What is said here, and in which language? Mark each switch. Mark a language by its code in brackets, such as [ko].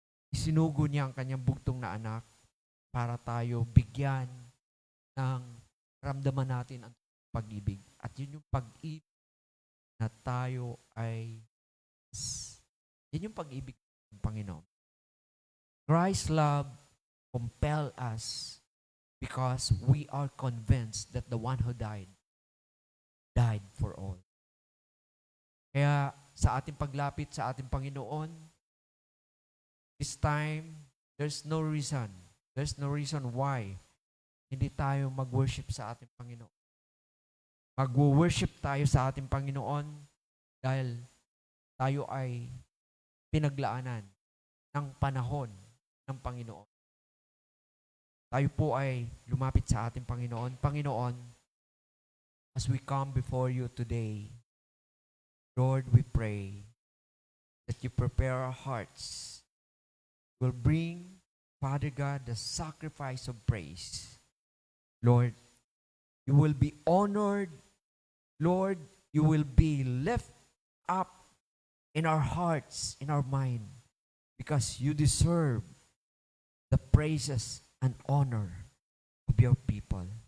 [tl] Isinugo niya ang kanyang bugtong na anak para tayo bigyan ng ramdaman natin ang pag-ibig. At yun yung pag-ibig na tayo ay, yun yung pag-ibig ng Panginoon. [en] Christ's love compel us because we are convinced that the one who died for all. [tl] Kaya sa ating paglapit sa ating Panginoon, [en] this time, there's no reason why [tl] hindi tayo mag-worship sa ating Panginoon. Mag-worship tayo sa ating Panginoon dahil tayo ay pinaglaanan ng panahon ng Panginoon. Tayo po ay lumapit sa ating Panginoon. [en] Panginoon, as we come before you today, Lord, we pray that you prepare our hearts. Will bring, Father God, the sacrifice of praise. Lord, you will be honored. Lord, you will be lifted up in our hearts, in our mind, because you deserve the praises and honor of your people.